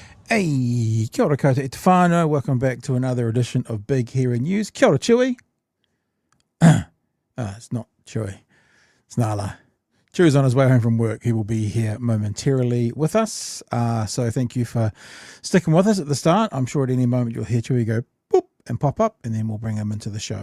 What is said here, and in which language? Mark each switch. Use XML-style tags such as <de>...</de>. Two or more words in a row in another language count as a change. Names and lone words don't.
<mi>Hey, kia ora koutou e te whānau.</mi> <en>Welcome back to another edition of Big Hairy News.</en> <mi>Kia ora,</mi> <en>Chewy. It's not Chewy. It's Nala. Chewy's on his way home from work. He will be here momentarily with us. So thank you for sticking with us at the start. I'm sure at any moment you'll hear Chewy go boop and pop up, and then we'll bring him into the show.</en>